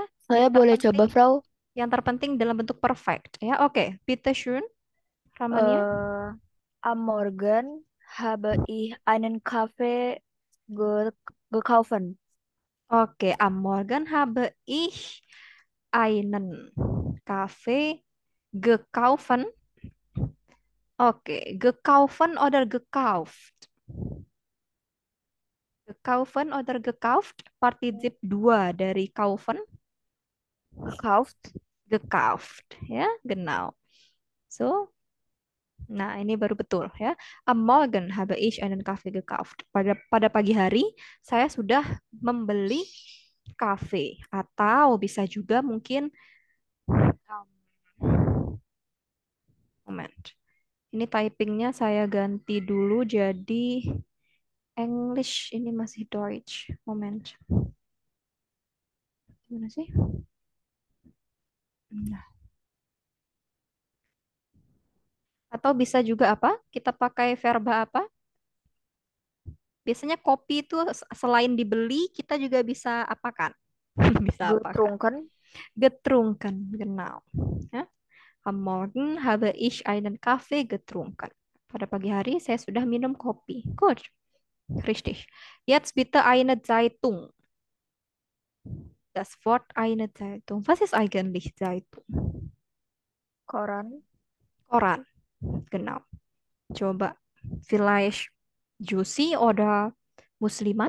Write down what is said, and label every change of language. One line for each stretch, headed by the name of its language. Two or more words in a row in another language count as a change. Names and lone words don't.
Indonesian: Saya Yang boleh terpenting, coba, Frau. yang terpenting dalam bentuk perfect ya. Oke,
German: bitte schön. Ramania. Am Morgen habe ich einen Kaffee gekauft. Oke, am Morgen habe ich einen Kaffee gekauft. Oke, gekaufen oder gekauft? Gekaufen oder gekauft?
Indonesian: Partizip 2 dari kaufen.
German: Gekauft. Gekauft. Ya, genau. So,
Indonesian: nah ini baru betul ya.
German: Am Morgen habe ich einen Kaffee gekauft.
Indonesian: Pada pagi hari, saya sudah membeli kafe. Atau bisa juga mungkin, moment. Ini typingnya saya ganti dulu jadi English. Ini masih Deutsch. Moment. Gimana sih? Nah. Atau bisa juga apa? Kita pakai verba apa? Biasanya kopi itu selain dibeli, kita juga bisa apakan? Bisa apakan?
German: Getrunken. Getrunken, genau. Ya. Am Morgen habe ich einen Kaffee getrunken.
Indonesian: Pada pagi hari saya sudah minum kopi.
German: Gut, richtig. Jetzt bitte eine Zeitung. Das Wort eine Zeitung. Was ist eigentlich Zeitung?
Indonesian: Koran. Koran. Genau. Coba.
German: Vielleicht Juicy oder Musliman?